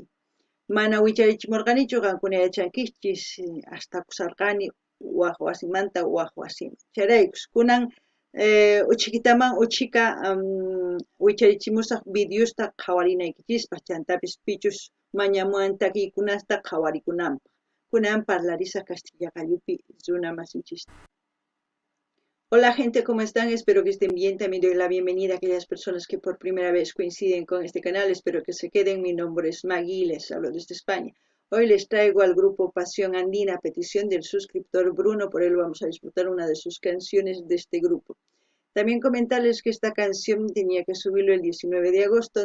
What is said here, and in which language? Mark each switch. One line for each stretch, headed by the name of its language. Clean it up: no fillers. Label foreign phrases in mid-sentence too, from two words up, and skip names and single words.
Quechua: Mana wicharichimurqanichu qankuna yachankichis hasta kusarqani waq wasimanta waq wasiman. Charaykus kunan uchikitaman uchika wicharichimusaq videosta qhawarinaykichis chantapis pichus mañamuwan takiykunasta qhawarikunanpaq. Kunan parlarisaq Castilla Qallupi runa masinchista.
Spanish: Hola gente, ¿cómo están? Espero que estén bien. También doy la bienvenida a aquellas personas que por primera vez coinciden con este canal. Espero que se queden. Mi nombre es Maggie y les hablo desde España. Hoy les traigo al grupo Pasión Andina a petición del suscriptor Bruno. Por él vamos a disfrutar una de sus canciones de este grupo. También comentarles que esta canción tenía que subirlo el 19 de agosto.